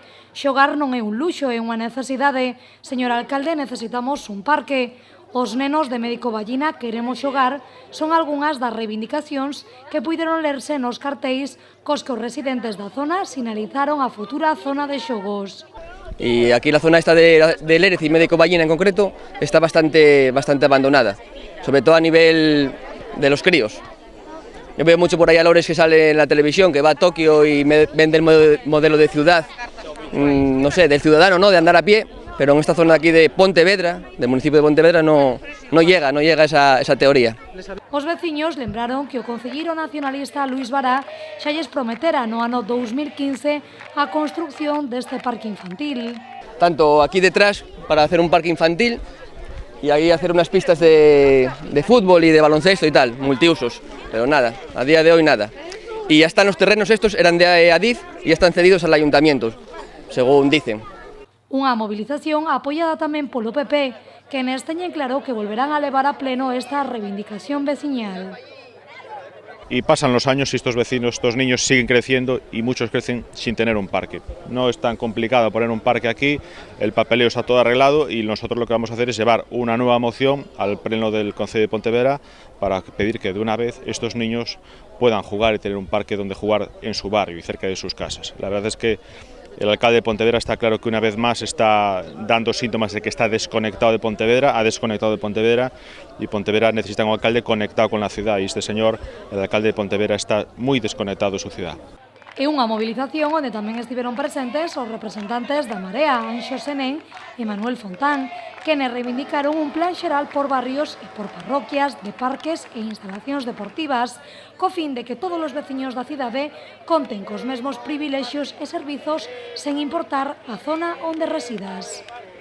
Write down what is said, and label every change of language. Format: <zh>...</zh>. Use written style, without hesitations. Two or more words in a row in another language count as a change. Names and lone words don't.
<gl>Xogar non é un luxo, é unha necesidade. Señor alcalde, necesitamos un parque. Os nenos de Médico Vallina queremos xogar son algunhas das reivindicacións que puideron lerse nos cartéis cos que os residentes da zona sinalizaron a futura zona de xogos.</gl> <es>Y aquí la zona esta de Lérez y Médico Vallina en concreto está bastante abandonada, sobre todo a nivel de los críos. Yo veo mucho por ahí a Lores que sale en la televisión, que va a Tokio y vende el modelo de ciudad, no sé, del ciudadano, ¿no?, de andar a pie, pero en esta zona de aquí de Pontevedra, del municipio de Pontevedra, no llega esa teoría.</es> <gl>Os veciños lembraron que o concelleiro nacionalista Luis Bará xa lles prometera no ano 2015 a construción deste parque infantil.</gl> <es>Tanto aquí detrás para hacer un parque infantil y ahí hacer unas pistas de fútbol y de baloncesto y tal, multiusos, pero nada, a día de hoy nada. Y ya están los terrenos estos, eran de Adif y ya están cedidos al ayuntamiento, según dicen.</es> <gl>Unha movilización apoiada tamén polo PP, que nes teñen claro que volverán a levar a pleno esta reivindicación veciñal.</gl> <es>Y pasan los años y estos vecinos, estos niños siguen creciendo y muchos crecen sin tener un parque. No es tan complicado poner un parque aquí, el papeleo está todo arreglado y nosotros lo que vamos a hacer es llevar una nueva moción al pleno del Concello de Pontevedra para pedir que de una vez estos niños puedan jugar y tener un parque donde jugar en su barrio y cerca de sus casas. La verdad es que el alcalde de Pontevedra está claro que una vez más está dando síntomas de que está desconectado de Pontevedra, ha desconectado de Pontevedra y Pontevedra necesita un alcalde conectado con la ciudad y este señor, el alcalde de Pontevedra, está muy desconectado de su ciudad.</es> <gl>É unha movilización onde tamén estiveron presentes os representantes da Marea, Anxo Senén e Manuel Fontán, que reivindicaron un plan xeral por barrios e por parroquias, de parques e instalacións deportivas, co fin de que todos os veciños da cidade conten cos mesmos privilexios e servizos sen importar a zona onde residas.</gl>